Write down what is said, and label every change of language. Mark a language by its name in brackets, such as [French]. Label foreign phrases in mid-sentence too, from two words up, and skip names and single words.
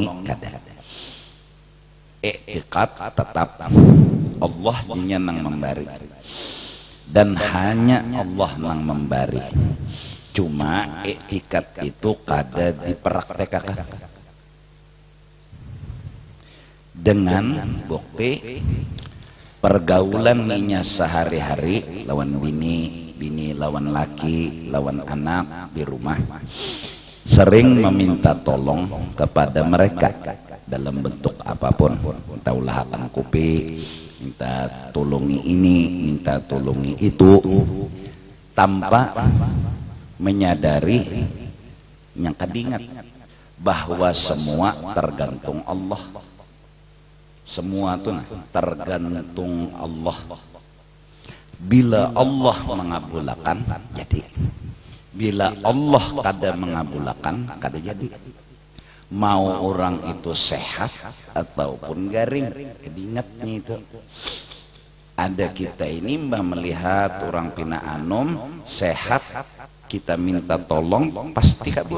[Banjar] Kada iktikad tetap Allah nya nang memberi dan hanya Allah nang memberi, cuma iktikad itu kada dipraktekkan dengan bukti pergaulan ninya sehari-hari lawan bini lawan laki, lawan anak di rumah, sering meminta tolong kepada mereka dalam bentuk apapun, minta ulahakan kopi, minta tolongi ini, minta tolongi itu, tanpa menyadari yang kadingat bahwa semua tergantung Allah. Semua itu tergantung Allah. Bila Allah mengabulkan, jadi. Bila Allah kada mengabulkan, kada jadi. Mau orang itu sehat ataupun garing, ingatnya itu. Ada kita ini mbak melihat orang pina anom sehat, kita minta tolong pasti kabul.